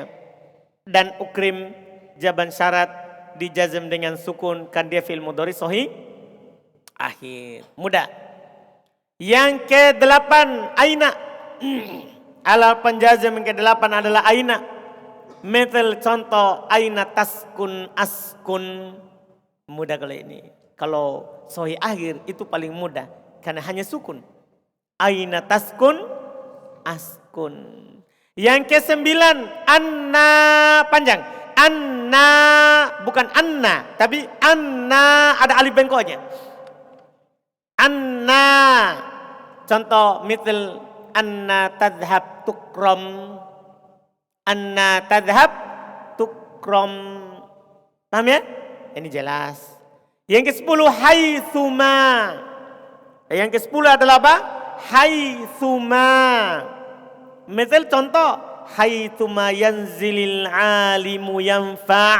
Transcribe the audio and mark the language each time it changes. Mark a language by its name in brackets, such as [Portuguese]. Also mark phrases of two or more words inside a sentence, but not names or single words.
[Indonesian] Dan ukrim jawaban syarat dijazam dengan sukun, kan dia fi'il mudhari sahih akhir. Mudah. Yang ke-8 aina. Alat penjazam yang ke-8 adalah aina. Metal contoh, [Arabic] أين تسكنْ أسكنْ. [Indonesian] Mudah kalau ini. Kalau sahih akhir itu paling mudah. Karena hanya sukun. [Arabic] أين تسكنْ أسكنْ. [Indonesian] Yang ke-9 anna, panjang. Anna, bukan anna, tapi anna ada alif bengkoknya. Anna. Contoh misal [Arabic] أنّى تذهبْ تُكرمْ. أنّى تذهبْ تُكرمْ. [Indonesian] Paham ya? Ini jelas. Yang ke-10 haitsuma. Yang ke-10 adalah apa? Haitsuma. Misal contoh, [Arabic] حيثما ينزلِ العالمُ ينفعْ'.